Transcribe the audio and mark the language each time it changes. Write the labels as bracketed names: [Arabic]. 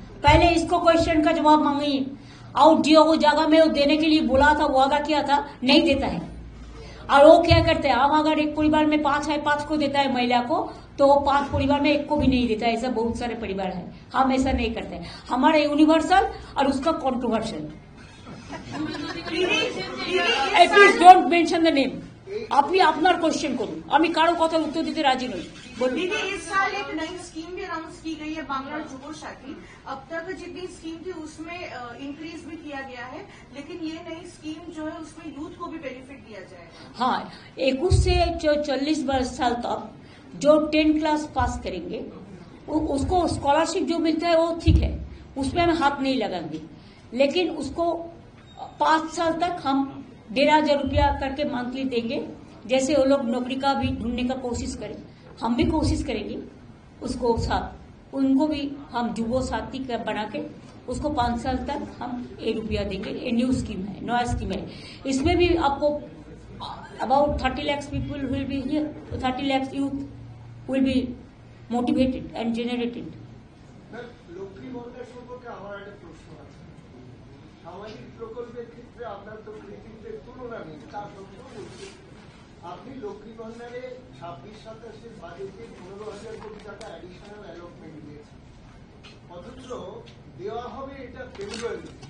[Hindi] पहले इसको क्वेश्चन का जवाब मांगिए। और जो वो जगह में वो देने के लिए बोला था, वादा किया था, नहीं देता है। और वो क्या करते हैं, हम अगर एक परिवार में 5 है, 5 को देता है महिला को, तो 5 परिवार में 1 को भी नहीं देता है। ऐसा बहुत सारे परिवार है। हम ऐसा नहीं करते। हमारा यूनिवर्सल और उसका controversial. [English] Please don't mention the name. [Bangla] আপনি আপনার কোশ্চেন করুন, আমি কারো কথা উত্তর দিতে রাজি নই। বলুন। [Hindi] दीदी, इस साल एक नई स्कीम भी अनाउंस की गई है, बांग्ला जुबो साथी। अब तक जितनी स्कीम थी उसमें इंक्रीज भी किया गया है, लेकिन ये नई स्कीम जो है उसमें यूथ को भी बेनिफिट दिया जाएगा। हाँ, 21 से 40 साल तक जो 10 क्लास पास करेंगे उसको स्कॉलरशिप जो मिलता है वो ठीक है, उसमें हम हाथ नहीं लगाएंगे। लेकिन उसको 5 साल तक हम 1,500 रुपया करके मंथली देंगे। जैसे वो लोग नौकरी का भी ढूंढने का कोशिश करें, हम भी कोशिश करेंगे उसको साथ, उनको भी हम जुबो साथी बना के उसको 5 साल तक हम 1 रुपया देंगे। ये न्यू स्कीम है, नया स्कीम है। इसमें भी आपको [English] About 30 lakhs people will be here, 30 lakhs youth will be motivated and generated. [Bangla] Lakshmi Bhandar সম্পর্কে আমার একটা প্রশ্ন আছে। সামাজিক প্রকল্পের ক্ষেত্রে আপনার তো কৃতিত্বের তুলনা নেই, তা সত্ত্বেও বলছি, আপনি লক্ষ্মী ভান্ডারে 26-27 বাজেটে 15,000 কোটি টাকা অ্যাডিশনাল অ্যালটমেন্ট দিয়েছে, অথচ দেওয়া হবে এটা ফেব্রুয়ারি।